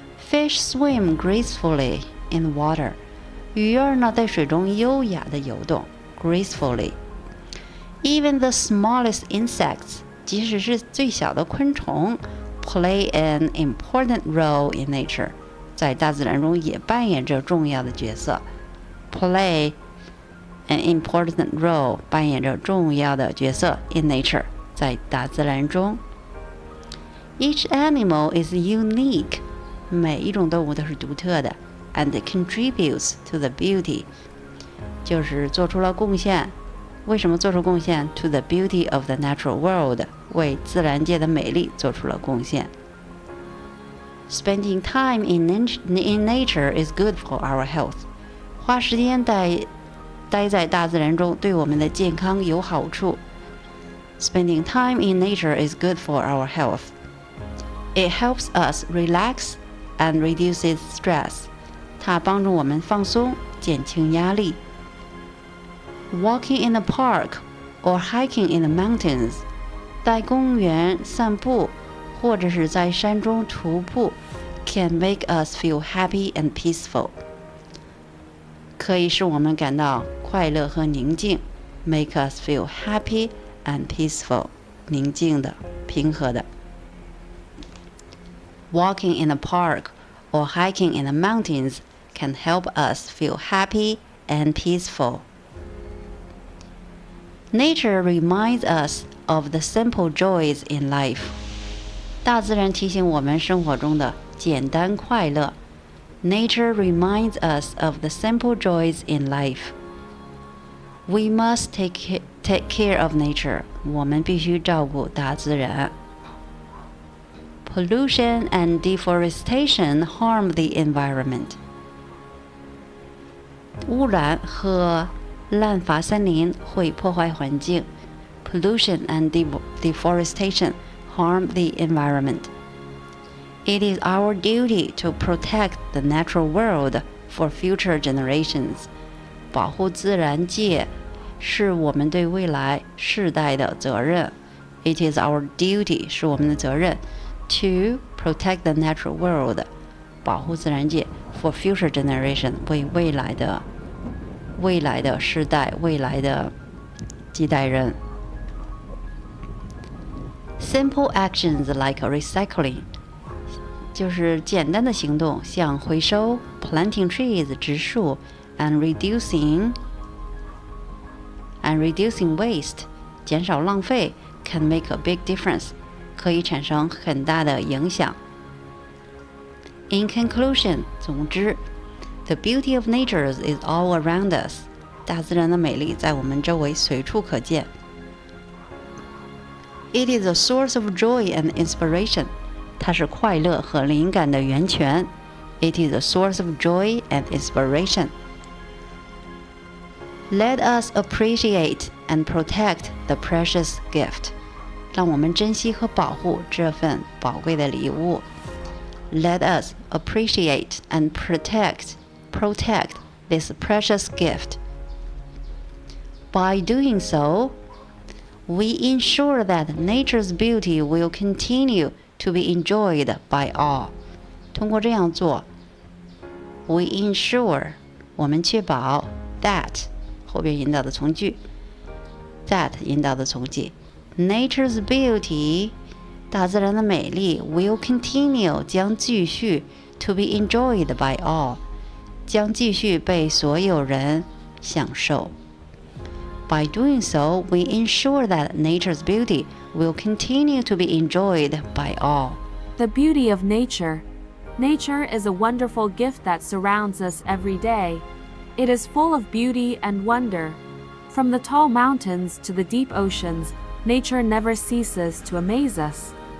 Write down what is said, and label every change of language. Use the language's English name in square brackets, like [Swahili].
[English] Fish swim gracefully in the water. [Chinese] 鱼儿呢，在水中优雅地游动 [English] gracefully. Even the smallest insects, [Chinese] 即使是最小的昆虫 [English] play an important role in nature. [Chinese] 在大自然中也扮演着重要的角色 [English] play an important role, [Chinese] 扮演着重要的角色 [English] in nature. [Chinese] 在大自然中 [English] Each animal is unique. [Chinese] 每一种动物都是独特的 [English] and contributes to the beauty. [Chinese] 就是做出了贡献。为什么做出贡献 [English] to the beauty of the natural world. [Chinese] 为自然界的美丽做出了贡献。 [English] Spending time in nature is good for our health. [Chinese] 花时间待在大自然中对我们的健康有好处。 [English] Spending time in nature is good for our health. It helps us relax and reduces stress. [Chinese] 它帮助我们放松，减轻压力。 [English] Walking in a park or hiking in the mountains. [Chinese] 在公园散步，或者是在山中徒步 [English] can make us feel happy and peaceful. [Chinese] 可以使我们感到快乐和宁静 [English] make us feel happy and peaceful. [Chinese] 宁静的，平和的。 [English] Walking in a park or hiking in the mountains can help us feel happy and peaceful. Nature reminds us of the simple joys in life. [Chinese] 大自然提醒我们生活中的简单快乐。 [English] Nature reminds us of the simple joys in life. We must take care of nature. [Chinese] 我们必须照顾大自然。 [English] Pollution and deforestation harm the environment. [Chinese] 污染和滥伐森林会破坏环境。 [English] Pollution and deforestation harm the environment. It is our duty to protect the natural world for future generations. [Chinese] 保护自然界是我们对未来世代的责任。 [English] It is our duty [Chinese] 是我们的责任 [English] to protect the natural world. [Chinese] 保护自然界 [English] for future generation [Chinese] 为未来的世代，未来的几代人。 [English] Simple actions like recycling [Chinese] 就是简单的行动，像回收 [English] planting trees [Chinese] 植树 [English] and reducing waste [Chinese] 减少浪费 [English] can make a big difference. [Chinese] 可以产生很大的影响。 [English] In conclusion, [Chinese] 总之 [English] The beauty of nature is all around us. [Chinese] 大自然的美丽在我们周围随处可见。 [English] It is a source of joy and inspiration. [Chinese] 它是快乐和灵感的源泉。 [English] It is a source of joy and inspiration. Let us appreciate and protect the precious gift. [Chinese] 让我们珍惜和保护这份宝贵的礼物。 [English] Let us appreciate and protect this precious gift. By doing so, we ensure that nature's beauty will continue to be enjoyed by all. [Chinese] 通过这样做 [English] we ensure [Chinese] 我们确保 that 后边引导的从句 that 引导的从句 [English] nature's beauty [Chinese] 大自然的美丽 [English] will continue [Chinese] 将继续 [English] to be enjoyed by all [Chinese] 将继续被所有人享受。 [English] By doing so, we ensure that nature's beauty will continue to be enjoyed by all. The beauty of nature. Nature is a wonderful gift that surrounds us every day. It is full of beauty and wonder. From the tall mountains to the deep oceans, nature never ceases to amaze us.